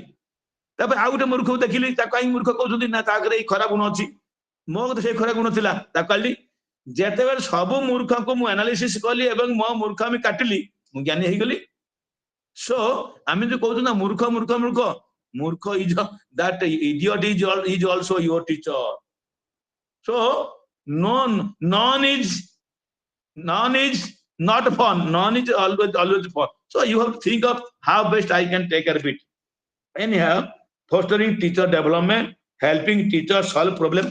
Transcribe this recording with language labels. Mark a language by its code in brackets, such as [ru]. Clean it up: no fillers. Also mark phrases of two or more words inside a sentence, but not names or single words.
[or] ତାପରେ ଆଉ ଗୋଟେ ମୂର୍ଖକୁ ଦେଖିଲି, ତାକୁ କାହିଁକି ମୂର୍ଖ କହୁଛନ୍ତି, ନା ତା ଆଗରେ ଏଇ ଖରାପ ଗୁଣ ଅଛି, ମୋ କତିରେ ସେଇ ଖରାପ ଗୁଣ ଥିଲା, ତାକୁ କାଢିଲି। ଯେତେବେଳେ ସବୁ ମୂର୍ଖଙ୍କୁ ମୁଁ ଆନାଲିସିସ୍ କଲି ଏବଂ ମୋ ମୂର୍ଖ ଆମେ କାଟିଲି, ମୁଁ ଜ୍ଞାନୀ ହେଇଗଲି। ସୋ ଆମେ ଯୋଉ କହୁଛୁ ନା ମୂର୍ଖ ମୂର୍ଖ ମୂର୍ଖ, ମୂର୍ଖ [en] is that idiot is also your teacher. So none is not fun, none is always fun. So you have to think of how best I can take care of it. Anyhow, fostering teacher development, helping teachers solve problems.